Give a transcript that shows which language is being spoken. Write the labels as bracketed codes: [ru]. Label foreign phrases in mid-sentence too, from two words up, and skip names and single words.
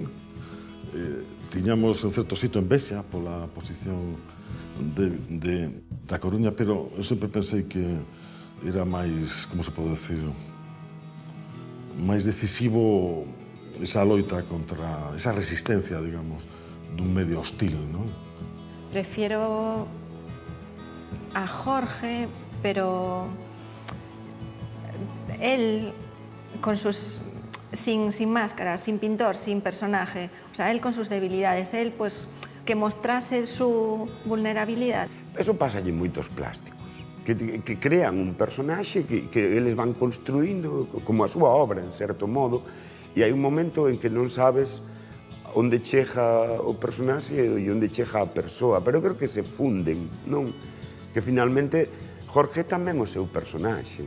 [gl] Tiñamos en certo sitio envexa pola posición da Coruña, pero eu sempre pensei que era máis, como se pode decir, máis decisivo esa loita contra esa resistencia, digamos, dun medio hostil, non? [es] Prefiero a Jorge, pero él con sus sin máscara, sin pintor, sin personaje, o sea, él con sus debilidades, él pues que mostrase su vulnerabilidad. [gl] Eso pasa en moitos plásticos, que crean un personaxe que eles van construindo como a súa obra, en certo modo, e hai un momento en que non sabes onde chega o personaxe e onde chega a persoa, pero creo que se funden, non? Que finalmente Jorge tamén é o seu personaxe.